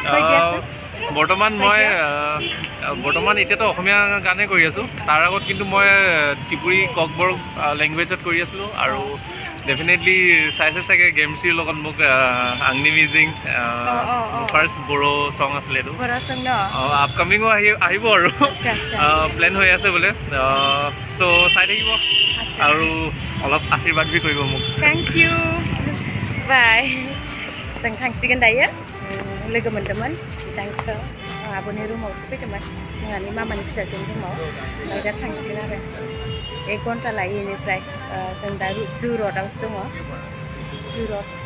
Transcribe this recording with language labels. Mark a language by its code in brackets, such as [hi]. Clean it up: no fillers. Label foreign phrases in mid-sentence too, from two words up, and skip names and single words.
[as] বৰ্তমান এতিয়াতো অসমীয়া গানেই কৰি আছোঁ তাৰ আগত কিন্তু মই ত্ৰিপুৰী ককবৰ্গ লেংগুৱেজত কৰি আছিলোঁ আৰু ডেফিনেটলি চাইছে চাগে গেমশ্ৰীৰ লগত মোক আংনি মিজিং ফাৰ্ষ্ট বড়ো চং আছিলে এইটো আপকামিঙো আহিব আৰু প্লেন হৈ আছে বোলে চ' চাই থাকিব আৰু অলপ আশীৰ্বাদ বি কৰিব মোক [en] thank you [brx] बाय जों थांसिगोन दायो लोगो मोनदोंमोन बिथांखौ आब'नि रुमावसो फैदोंमोन जोंहानि मामानि फिसाजोनि रुमाव ओमफ्राय दा थांसिगोन आरो 1 घन्टा लायो बेनिफ्राय जों दा जु रडआवसो दङ जु रड